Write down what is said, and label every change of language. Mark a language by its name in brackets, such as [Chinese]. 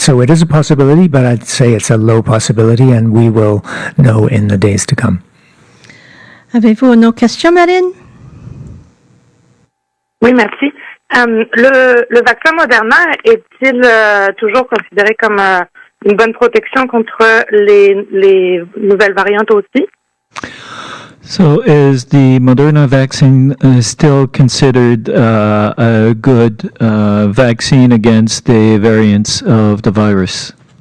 [English] So it is a possibility, but I'd say it's a low possibility, and we will know in the days to come. [French] Avez-vous une autre question, Marine? Oui, merci. Le vaccin Moderna est-il toujours considéré comme une bonne protection contre les nouvelles variantes aussi? [English] So is the Moderna vaccine still considered a good vaccine against the variants of the virus?